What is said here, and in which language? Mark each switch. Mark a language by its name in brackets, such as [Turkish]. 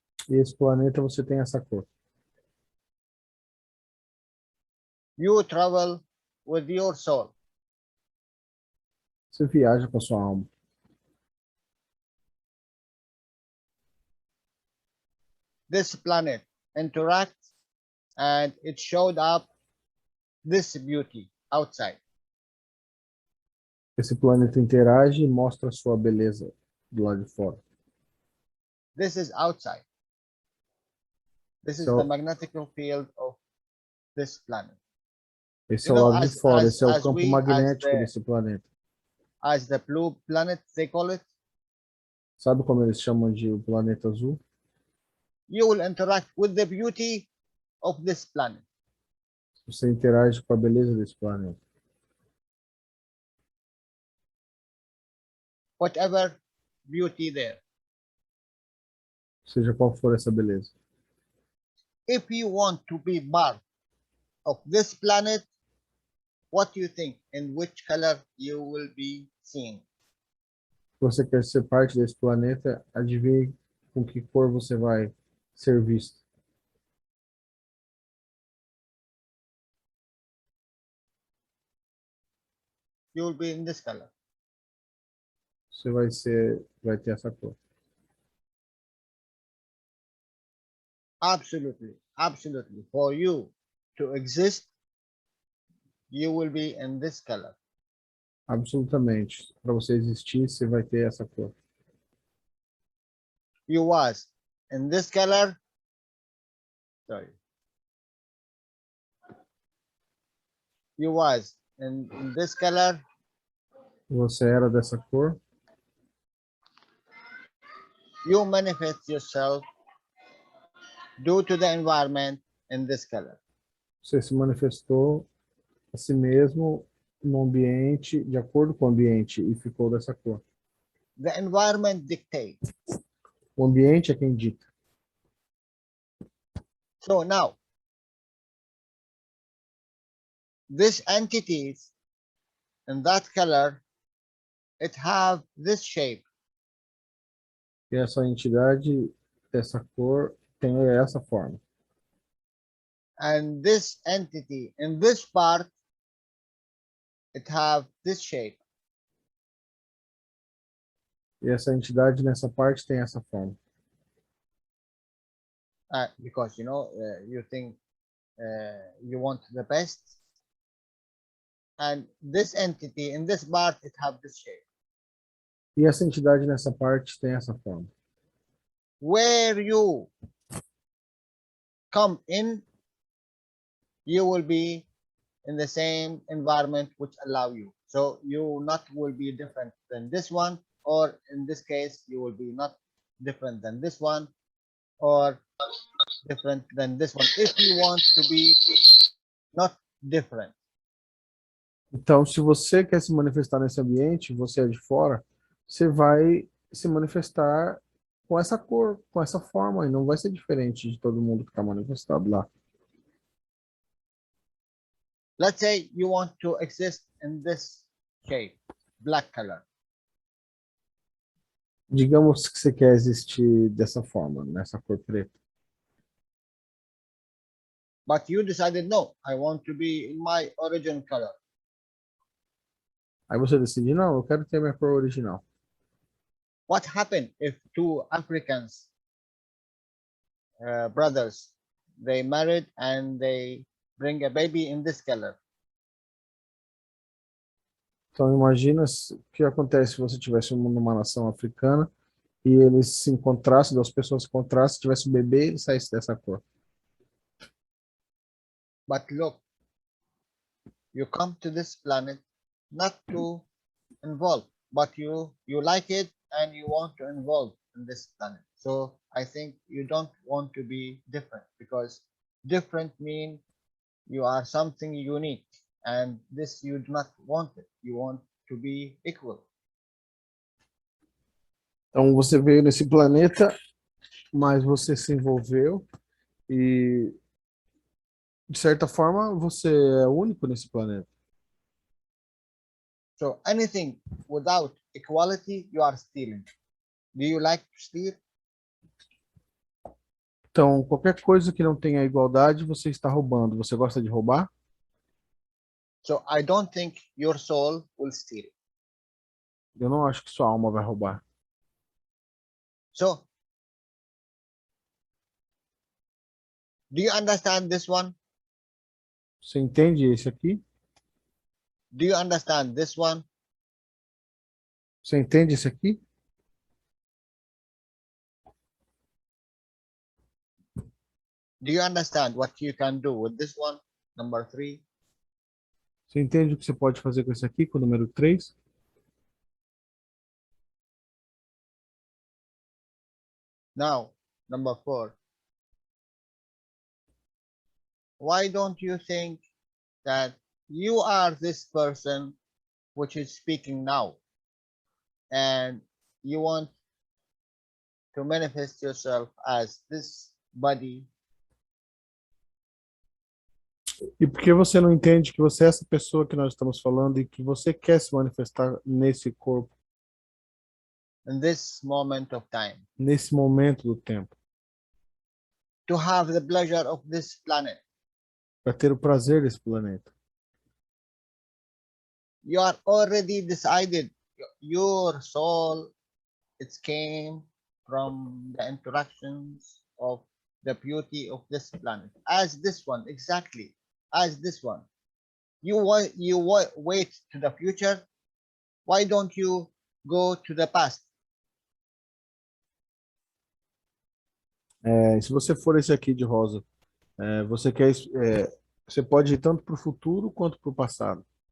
[Portuguese] e esse planeta você tem essa cor. [English] You travel with your soul. [Portuguese] Você viaja com a sua alma. [English] This planet interacts and it showed up this beauty outside. [Portuguese] Esse planeta interage e mostra a sua beleza do lado de fora. [English] This is outside. This is So- the magnetic field of this planet. [Portuguese] Esse [English] You [Portuguese] é o [English] know, [Portuguese] lado de [English] as- [Portuguese] fora, [English] as- [Portuguese] esse é o [English] as [Portuguese] campo [English] we- as [Portuguese] magnético [English] the- [Portuguese] desse planeta. [English] As the blue planet, they call it, [Portuguese] Sabe como eles chamam de o planeta azul? [English] you will interact with the beauty of this planet. [Portuguese] Você interage com a beleza desse planeta. [English] Whatever beauty there. [Portuguese] Seja qual for essa beleza. [English] If you want to be part of this planet, what do you think? In which color you will be seen? [Portuguese] Se você quer ser parte desse planeta, adivinhe com que cor você vai ser visto. [English] You will be in this color. [Portuguese] Você vai ter essa cor. [English] Absolutely, absolutely. For you to exist, you will be in this color. [Portuguese] Absolutamente. Para você existir, você vai ter essa cor. [English] You was in this color. Sorry. You was in this color. [Portuguese] Você era dessa cor. [English] You manifest yourself due to the environment in this color. [Portuguese] Você se manifestou a si mesmo no ambiente, de acordo com o ambiente, e ficou dessa cor. [English] The environment dictates. [Portuguese] O ambiente é quem dita. [English] So now, these entities in that color, it have this shape. [Portuguese] E essa entidade dessa cor tem essa forma. [English] And this entity in this part, it have this shape. [Portuguese] E essa entidade nessa parte tem essa forma. [English] Because you think you want the best, and this entity in this part, it have this shape. [Portuguese] E essa entidade nessa parte tem essa forma. [English] Where you come in, you will be in the same environment which allow you. So you not will be different than this one, or in this case, you will be not different than this one, or different than this one. If you want to be not different. [Portuguese] Então, se você quer se manifestar nesse ambiente, você é de fora, você vai se manifestar com essa cor, com essa forma, e não vai ser diferente de todo mundo que está manifestado lá. [English] Let's say you want to exist in this shape, black color. [Portuguese] Digamos que você quer existir dessa forma, nessa cor preta. [English] But you decided, no, I want to be in my origin color. [Portuguese] Aí você decide, não, eu quero ter minha cor original. [English] What happened if two Africans brothers, they married and they bring a baby in this color? [Portuguese] Então imagina o que acontece se você tivesse numa nação africana e eles se encontrassem, duas pessoas se encontrassem, tivesse um bebê e ele saísse dessa cor. [English] But look, you come to this planet not to involve, but you like it and you want to involve in this planet. So I think you don't want to be different, because different mean you are something unique, and this you do not want it. You want to be equal. [Portuguese] Então você veio nesse planeta, mas você se envolveu e de certa forma você é único nesse planeta. [English] So anything without equality, you are stealing. Do you like to steal? [Portuguese] Então qualquer coisa que não tenha igualdade, você está roubando. Você gosta de roubar? [English] So I don't think your soul will steal. [Portuguese] Eu não acho que sua alma vai roubar. [English] So do you understand this one? [Portuguese] Você entende esse aqui? [English] Do you understand this one? [Portuguese] Você entende esse aqui? [English] Do you understand what you can do with this one? Number 3. [Portuguese] Você entende o que você pode fazer com esse aqui, com o número 3? [English] Now, number 4. Why don't you think that you are this person which is speaking now, and you want to manifest yourself as this body? [Portuguese] E por que você não entende que você é essa pessoa que nós estamos falando e que você quer se manifestar nesse corpo, [English] In this moment of time, [Portuguese] nesse momento do tempo, [English] to have the pleasure of this planet? [Portuguese] para ter o prazer desse planeta? [English] You are already decided. Your soul, it came from the interactions of the beauty of this planet, as this one, exactly as this one. You wait to the future. Why don't you go to the past? [Portuguese] Se você for esse aqui de rosa, você pode ir tanto para o futuro quanto para o passado.